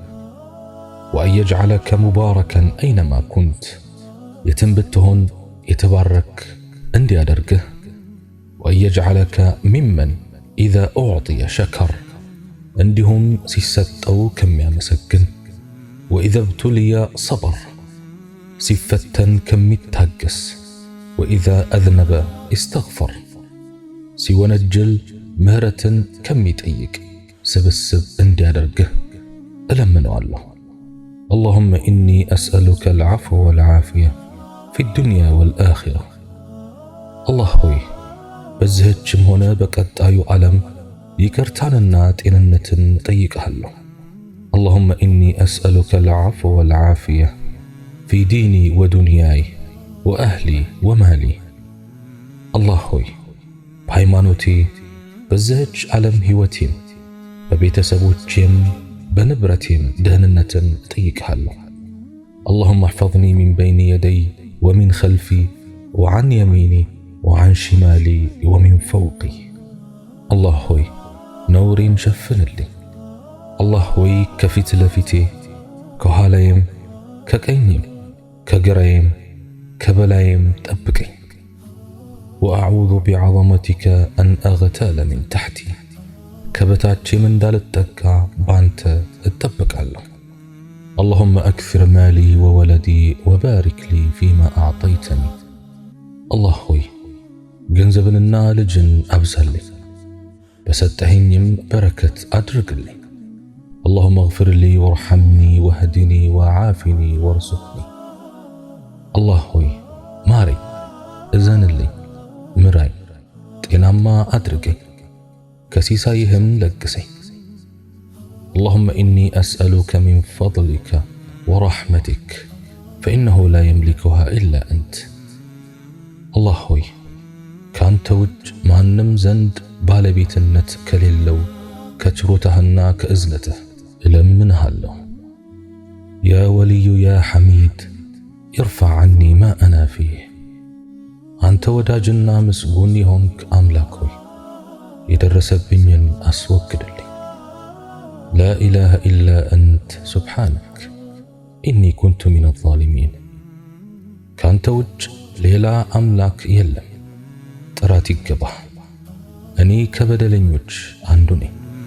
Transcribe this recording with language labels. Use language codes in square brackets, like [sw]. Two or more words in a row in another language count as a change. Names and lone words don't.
[ar] وأن يجعلك مباركا أينما كنت፣ [am] የትም ብትሆን የተባረክ እንዲያደርግህ፣ [ar] وأن يجعلك ممن إذا أعطي شكر፣ [am] እንዲሁም ሲሰጠው ከሚያመሰግን፣ [ar] وإذا ابتلي صبر፣ [am] ሲፈተን ከሚታገስ፣ [ar] وإذا أذنب استغفر፣ [am] ሲወነጅል ምህረትን ከሚጠይቅ ስብስብ እንዲያደርግህ እለምነዋለሁ። [ar] اللهم إني أسألك العفو والعافية في الدنيا والآخرة. [am] الله ሆይ በዚህችም ሆነ በቀጣዩ ዓለም ይቅርታንና ጤንነትን ጠይቅሃለሁ። [ar] اللهم إني أسألك العفو والعافية في ديني ودنياي وأهلي ومالي. [am] الله ሆይ በሃይማኖቴ በዚህች ዓለም ሕይወቴን በቤተሰቦቼም በንብረቴም ደህንነትን ጠይቅሃለሁ። [ar] اللهم احفظني من بين يدي ومن خلفي وعن يميني وعن شمالي ومن فوقي. [am] الله ሆይ ነውሬን ሸፍንልኝ። አላህ ሆይ ከፊት ለፊቴ ከኋላዬም ከቀኝም ከግራዬም ከበላዬም ጠብቀኝ። [ar] وأعوذ بعظمتك أن أغتال من تحتي، [am] ከበታቼም እንዳልጠቃ ባንተ እጠበቃለሁ። [ar] اللهم أكثر مالي وولدي وبارك لي فيما أعطيتني. [am] الله ሆይ ገንዘብንና ልጅን አብዛልኝ፣ በሰጠኸኝም በረከት አድርግልኝ። [ar] اللهم اغفر لي وارحمني واهدني وعافني وارزقني. [am] الله ሆይ ማረኝ፣ እዘንልኝ፣ ምራኝ፣ ጤናማ አድርገኝ፣ ከሲሳይህም ለግሰኝ። [ar] اللهم إني أسألك من فضلك ورحمتك فإنه لا يملكها إلا أنت. [am] الله ሆይ ካንተ ውጭ ማንም ዘንድ ባለቤትነት ከሌለው ከችሮታህና ከእዝነትህ እለምንሃለሁ። [ar] يا ولي يا حميد ارفع عني ما أنا فيه. [am] አንተ ወዳጅና ምስጉን የሆንክ አምላክ ሆይ የደረሰብኝን አስወግድልኝ። [ar] لا إله إلا أنت سبحانك إني كنت من الظالمين. [am] ካንተ ውጭ ሌላ አምላክ የለም፣ ጥራት ይገባህ፣ እኔ ከበደለኞች አንዱ ነኝ።